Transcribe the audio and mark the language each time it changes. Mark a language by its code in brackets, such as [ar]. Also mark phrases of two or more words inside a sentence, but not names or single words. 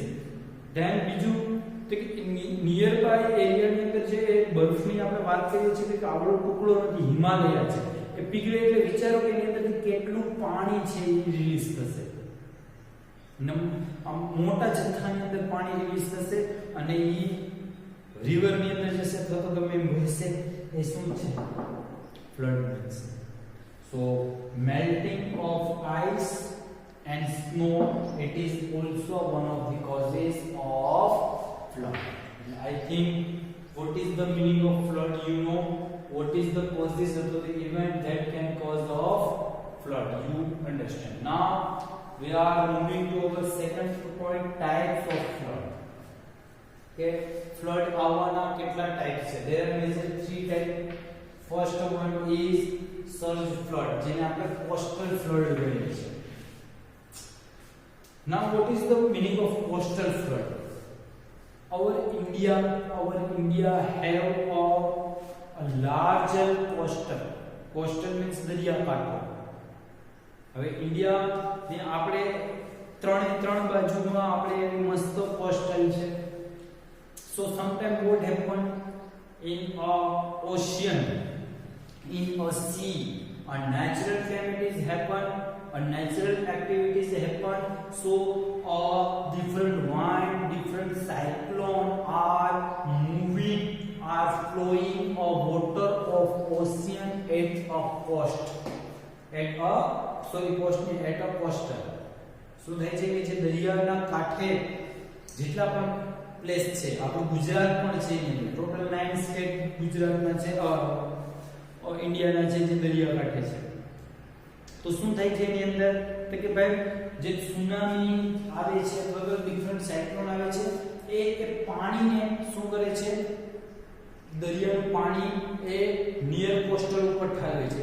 [gu] ધેન બીજું તો કે [en] near by [gu] એરિયાની અંદર જે બરફની આપણે વાત કરીએ છીએ કે આવડો ટુકડો નથી, હિમાલય છે, એ પીગળે એટલે વિચારો કે એની અંદરથી કેટલું પાણી છે એ રિલીઝ થશે. મોટા જથ્થાની અંદર પાણી રિલીઝ થશે અને એ રિવર ની અંદર જશે અથવા તો ગમે એમ વહેશે, એ શું છે, ફ્લડ બનશે. [en] સો melting of ice and snow, it is also one of the causes of flood. I think what is the meaning of flood, you know, what is the causes of the event that can cause of flood, you understand. Now we are moving to our second point, types of flood. [gu] કે ફ્લડ આવવાના કેટલા ટાઈપ છે. [en] there are major three type. first one is surge flood, [gu] જેને આપણે [en] coastal flood [gu] કહીએ છીએ. [en] now what is the meaning of coastal flood? our India have a larger coastal means દરિયાકાંઠો. [gu] હવે ઇન્ડિયા ને આપણે ત્રણ બાજુમાં આપણે મસ્ત કોસ્ટલ છે. [en] so sometimes what happen in a ocean, in a sea, a natural calamities happen, a natural activities happen. so different wind, different cyclone are moving, are flowing a water of ocean at a coast, at a coastal. [gu] શું થાય છે કે જે દરિયાના કાંઠે જેટલા પણ પ્લેસ છે, આપણું ગુજરાત પણ છે, ટોટલ 9 સ્ટેટ ગુજરાતના છે, ઇન્ડિયાના છે જે દરિયા કાંઠે છે. તો શું થાય છે એની અંદર તો કે ભાઈ જે સુનામી આવે છે અથવા [en] different cyclone [gu] આવે છે એ પાણીને શું કરે છે, દરિયાનું પાણી એ [en] near coastal [gu] ઉપર ઠાલવે છે.